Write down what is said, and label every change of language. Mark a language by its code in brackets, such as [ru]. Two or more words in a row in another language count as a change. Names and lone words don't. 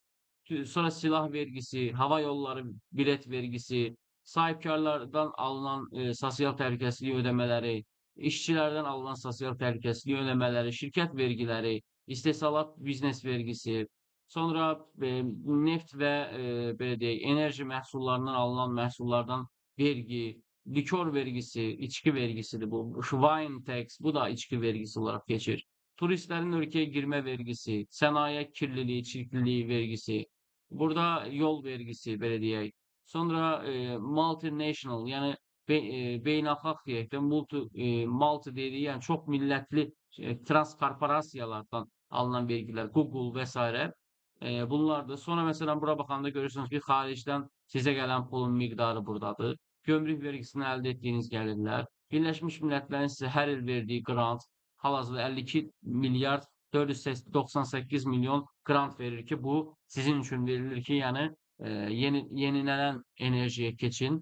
[az] Sonra silah vergisi, hava yolları bilet vergisi, sahibkarlardan alınan sosial təhlükəsizlik ödəmələri, işçilərdən alınan sosial təhlükəsizlik ödəmələri, şirkət vergiləri, istehsalat biznes vergisi, sonra neft və belə deyək, enerji məhsullarından alınan məhsullardan vergi, likör vergisi, içki vergisidir bu. [en] Wine tax, [tr] bu da içki vergisi olarak geçir. Turistlerin ülkeye girme vergisi, sanayi kirliliği, çirkliliği vergisi, burada yol vergisi belediye. [az] Sonra multinational, yani beynəlxalq deyək də, [tr] multi dediği yani çok milletli transkorporasiyalardan alınan vergiler, Google vesaire. [az] Bunlar da sonra mesela bura baxanda görürsünüz ki, xaricdən sizə gələn pulun miqdarı buradadır. Gömrük vergisindən əldə etdiyiniz gəlirlər, Birləşmiş Millətlərin sizə hər il verdiyi qrant, hal-hazırda 52 milyard 498 milyon qrant verir ki, bu sizin üçün verilir ki, yəni yenilənən enerjiyə keçin.